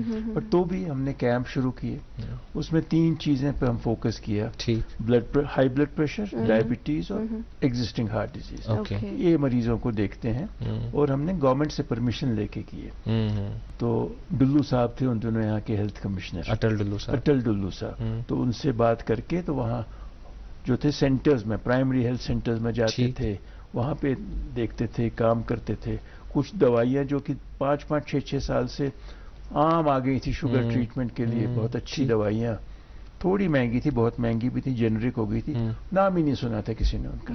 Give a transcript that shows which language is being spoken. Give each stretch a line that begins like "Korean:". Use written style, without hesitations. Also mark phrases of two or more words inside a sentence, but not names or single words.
Urdu: بٹ تو بھی ہم نے کیمپ شروع کیے. اس میں 3 چیزیں پہ ہم فوکس کیا،
English: high blood pressure,
Urdu: ڈائبٹیز اور
English: existing heart disease.
Urdu: یہ مریضوں کو دیکھتے ہیں. اور ہم نے گورنمنٹ سے پرمیشن لے کے کیے. تو ڈلو صاحب تھے ان دنوں یہاں کے
English: health commissioner,
Urdu: اٹل ڈلو صاحب. تو ان سے بات کر کے تو وہاں جو تھے سینٹرز میں،
English: primary health centers
Urdu: میں جاتے تھے. وہاں پہ دیکھتے تھے, کام کرتے تھے. کچھ دوائیاں جو کہ 5-6 سال سے عام آ گئی تھی
English: sugar treatment
Urdu: کے لیے, بہت اچھی دوائیاں, تھوڑی مہنگی تھی, بہت مہنگی بھی تھی, جنرک ہو گئی تھی, نام ہی نہیں سنا تھا کسی نے ان کا.